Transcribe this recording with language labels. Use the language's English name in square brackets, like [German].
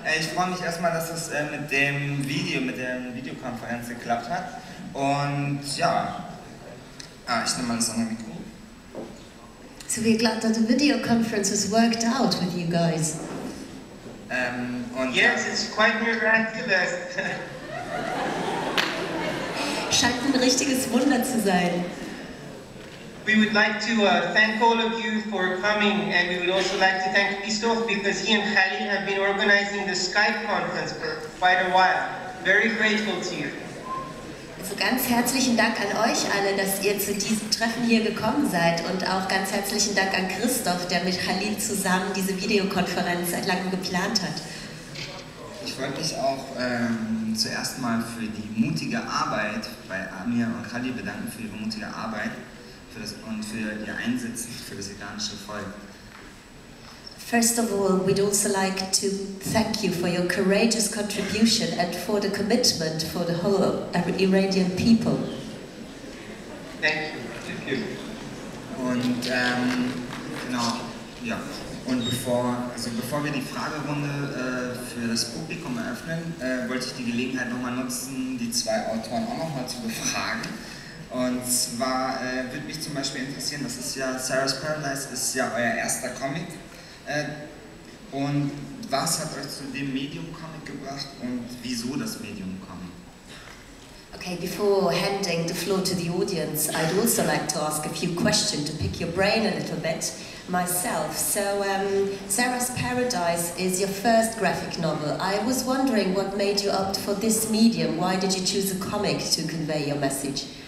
[German] Ich freue mich erstmal, dass es mit der Videokonferenz geklappt hat. Und ja, ich nehme mal das andere Mikro. [English] So we're glad that the video conference has worked out with you guys. Yes, it's quite miraculous. [German] Scheint ein richtiges Wunder zu sein. [English] We would like to thank all of you for coming, and we would also like to thank Christoph because he and Khalil have been organizing the Skype conference for quite a while. Very grateful to you. [German] Also ganz herzlichen Dank an euch alle, dass ihr zu diesem Treffen hier gekommen seid, und auch ganz herzlichen Dank an Christoph, der mit Khalil zusammen diese Videokonferenz seit langem geplant hat. Ich wollte mich auch zuerst mal für die mutige Arbeit bei Amir und Khalil bedanken, für ihre mutige Arbeit und für ihr Einsetzen für das iranische Volk. [English] First of all, we'd also like to thank you for your courageous contribution and for the commitment for the whole Iranian people. Thank you. Thank you. [German] Und genau, ja. Und bevor wir die Fragerunde für das Publikum eröffnen, wollte ich die Gelegenheit nochmal nutzen, die zwei Autoren auch nochmal zu befragen. Und zwar würde mich zum Beispiel interessieren, das ist ja Sarah's Paradise, ist ja euer erster Comic. Und was hat euch zu dem Medium Comic gebracht und wieso das Medium Comic? [English] Okay, before handing the floor to the audience, I'd also like to ask a few questions to pick your brain a little bit myself. So, Sarah's Paradise is your first graphic novel. I was wondering what made you opt for this medium. Why did you choose a comic to convey your message?